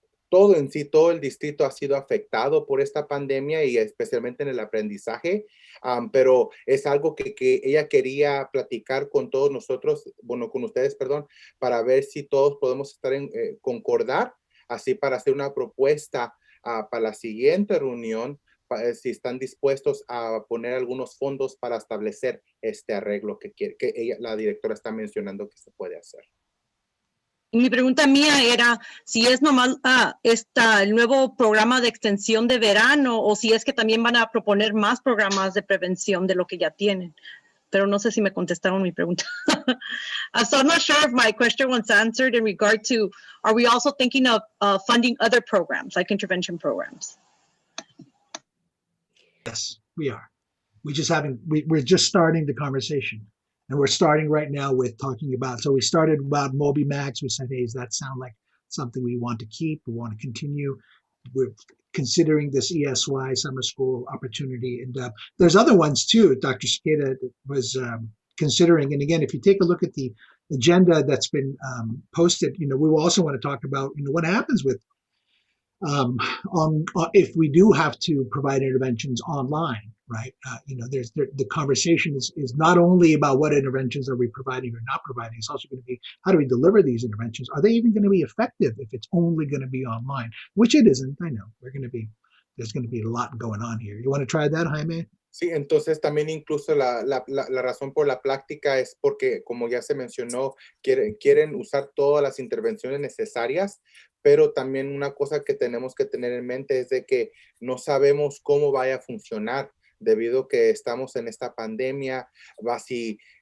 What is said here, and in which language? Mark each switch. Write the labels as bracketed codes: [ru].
[es] todo en sí, todo el distrito ha sido afectado por esta pandemia y especialmente en el aprendizaje, pero es algo que ella quería platicar con todos nosotros, con ustedes, perdón, para ver si todos podemos estar concordar, así para hacer una propuesta para la siguiente reunión, si están dispuestos a poner algunos fondos para establecer este arreglo que la directora está mencionando que se puede hacer. Mi pregunta mía era si es nomás el nuevo programa de extensión de verano, o si es que también van a proponer más programas de prevención de lo que ya tienen. Pero no sé si me contestaron mi pregunta. [en] So I'm not sure if my question was answered in regard to, are we also thinking of funding other programs, like intervention programs? Yes, we are. We're just starting the conversation. And we're starting right now with talking about, so we started about Moby Max. We said, hey, does that sound like something we want to keep? We want to continue. We're considering this ESY summer school opportunity. And there's other ones too, Dr. Sakeda was considering. And again, if you take a look at the agenda that's been posted, we will also want to talk about, what happens with if we do have to provide interventions online, right? There's the conversation is not only about what interventions are we providing or not providing. It's also going to be, how do we deliver these interventions? Are they even going to be effective if it's only going to be online? Which it isn't. I know there's going to be a lot going on here. You want to try that, Jaime? [es] Sí, entonces también incluso la razón por la práctica es porque, como ya se mencionó, quieren usar todas las intervenciones necesarias, pero también una cosa que tenemos que tener en mente es de que no sabemos cómo vaya a funcionar debido a que estamos en esta pandemia. Si